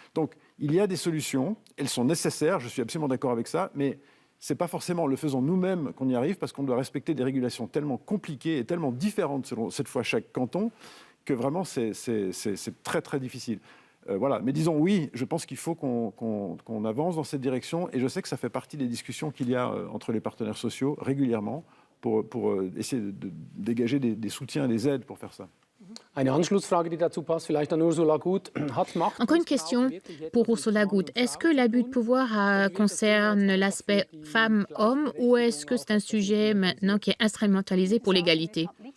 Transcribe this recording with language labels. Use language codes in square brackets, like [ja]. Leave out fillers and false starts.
[fr] Donc, il y a des solutions, elles sont nécessaires, je suis absolument d'accord avec ça, mais ce n'est pas forcément en le faisant nous-mêmes qu'on y arrive, parce qu'on doit respecter des régulations tellement compliquées et tellement différentes selon, cette fois, chaque canton, que vraiment, c'est très, très difficile. Voilà. Mais disons, oui, je pense qu'il faut qu'on avance dans cette direction, et je sais que ça fait partie des discussions qu'il y a entre les partenaires sociaux régulièrement pour essayer de dégager des soutiens et des aides pour faire ça. [de] Eine Anschlussfrage, die dazu passt, vielleicht an Ursula Gut. [fr] Encore une question pour Ursula Gut. Est-ce que l'abus de pouvoir concerne l'aspect femmes-hommes ou est-ce que c'est un sujet maintenant qui est instrumentalisé pour l'égalité?